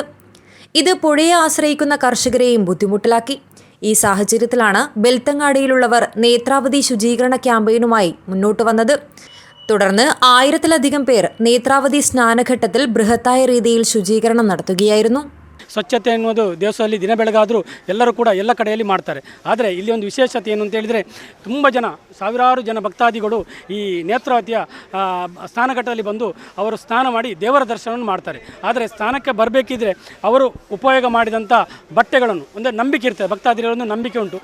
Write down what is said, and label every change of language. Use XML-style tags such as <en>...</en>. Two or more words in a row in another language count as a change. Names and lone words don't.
<ml>ഇത് പുഴയെ ആശ്രയിക്കുന്ന കർഷകരെയും ബുദ്ധിമുട്ടിലാക്കി. ഈ സാഹചര്യത്തിലാണ് ബെൽത്തങ്ങാടിയിലുള്ളവർ നേത്രാവതി ശുചീകരണ ക്യാമ്പയിനുമായി മുന്നോട്ട് വന്നത്. തുടർന്ന് 1000-ലധികം പേർ നേത്രാവതി സ്നാനഘട്ടത്തിൽ ബൃഹത്തായ രീതിയിൽ ശുചീകരണം നടത്തുകയായിരുന്നു.</ml> <kn>ಸ್ವಚ್ಛತೆ ಅನ್ನೋದು ದೇವಸ್ಥಾನದಲ್ಲಿ ದಿನ ಬೆಳಗಾದರೂ ಎಲ್ಲರೂ ಕೂಡ ಎಲ್ಲ ಕಡೆಯಲ್ಲಿ ಮಾಡ್ತಾರೆ. ಆದರೆ ಇಲ್ಲಿ ಒಂದು ವಿಶೇಷತೆ ಏನು ಅಂತ ಹೇಳಿದರೆ, ತುಂಬ ಜನ, ಸಾವಿರಾರು ಜನ ಭಕ್ತಾದಿಗಳು ಈ ನೇತ್ರಾವತಿಯ ಸ್ನಾನಘಟ್ಟದಲ್ಲಿ ಬಂದು ಅವರು ಸ್ನಾನ ಮಾಡಿ ದೇವರ ದರ್ಶನವನ್ನು ಮಾಡ್ತಾರೆ. ಆದರೆ ಸ್ನಾನಕ್ಕೆ ಬರಬೇಕಿದ್ರೆ ಅವರು ಉಪಯೋಗ ಮಾಡಿದಂಥ ಬಟ್ಟೆಗಳನ್ನು, ಅಂದರೆ ನಂಬಿಕೆ ಇರ್ತದೆ, ಭಕ್ತಾದಿಗಳೊಂದು ನಂಬಿಕೆ ಉಂಟು.</kn>